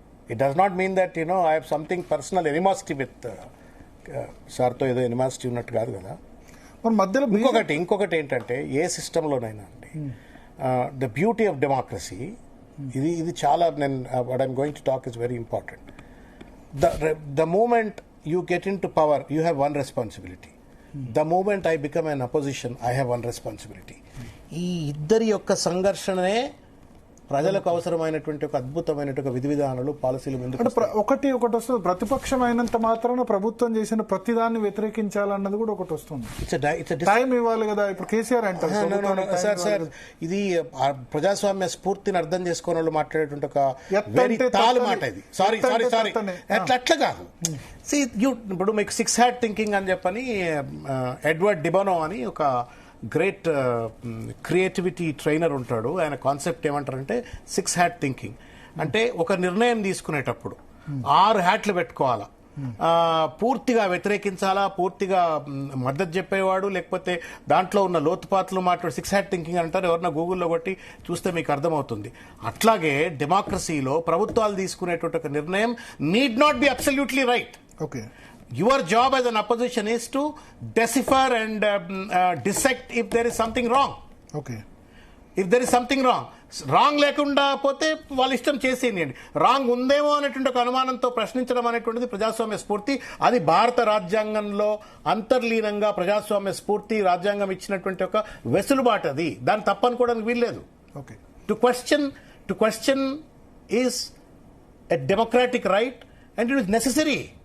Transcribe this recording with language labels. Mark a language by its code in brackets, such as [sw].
[en] it does not mean that I have something personal animosity with సార్తో, [te] ఏదో animosity ఉన్నట్టు కాదు కదా. మధ్యలో ఇంకొకటి ఏంటంటే, ఏ సిస్టంలోనైనా అండి, [en] the beauty of democracy, [te] ఇది చాలా, నేను [en] What I'm going to talk is very important. The moment you get into power, you have one responsibility. The moment I become an opposition, I have one responsibility. [te] ఈ ఇద్దరి యొక్క సంఘర్షణనే ప్రజలకు అవసరమైనటువంటి ఒక అద్భుతమైనటువంటి విధి విధానాలు, పాలసీలు ముందుకు ఒకటి వస్తుంది. ప్రతిపక్షం అయినంత మాత్రాన ప్రభుత్వం చేసిన ప్రతిదాన్ని వ్యతిరేకించాలన్నది కూడా ఒకటి వస్తుంది. టైం ఇవ్వాలి కదా. ఇప్పుడు కేసీఆర్ అంటారు సార్, ఇది ప్రజాస్వామ్య స్ఫూర్తిని అర్థం చేసుకునే వాళ్ళు మాట్లాడేటువంటి ఒక వెరీ తాలు మాట ఇది. సారీ అట్లా కాదు. ఇప్పుడు మీకు 6 హ్యాట్ థింకింగ్ అని చెప్పని ఎడ్వర్డ్ డిబనో అని ఒక గ్రేట్ క్రియేటివిటీ ట్రైనర్ ఉంటాడు. ఆయన కాన్సెప్ట్ ఏమంటారంటే 6 హ్యాట్ థింకింగ్. అంటే ఒక నిర్ణయం తీసుకునేటప్పుడు 6 హ్యాట్లు పెట్టుకోవాలా. పూర్తిగా వ్యతిరేకించాలా, పూర్తిగా మద్దతు చెప్పేవాడు, లేకపోతే దాంట్లో ఉన్న లోతుపాతులు మాట్లాడు 6 హ్యాట్ థింకింగ్ అంటారు. ఎవరన్నా గూగుల్లో కొట్టి చూస్తే మీకు అర్థమవుతుంది. అట్లాగే డెమోక్రసీలో ప్రభుత్వాలు తీసుకునేటువంటి ఒక నిర్ణయం [en] Need not be absolutely right. Okay. Your job as an opposition is to decipher and dissect if there is something wrong. Okay. If there is something wrong. [te] Wrong లేకుండా పోతే వాళ్ళ ఇష్టం చేసేయండి. రాంగ్ ఉందేమో అనేటువంటి ఒక అనుమానంతో ప్రశ్నించడం అనేటువంటిది ప్రజాస్వామ్య స్ఫూర్తి. అది భారత రాజ్యాంగంలో అంతర్లీనంగా ప్రజాస్వామ్య స్ఫూర్తి, రాజ్యాంగం ఇచ్చినటువంటి ఒక వెసులుబాటు. అది దాన్ని తప్పనుకోవడానికి వీల్లేదు. [en] Okay. To question is a democratic right and it is necessary.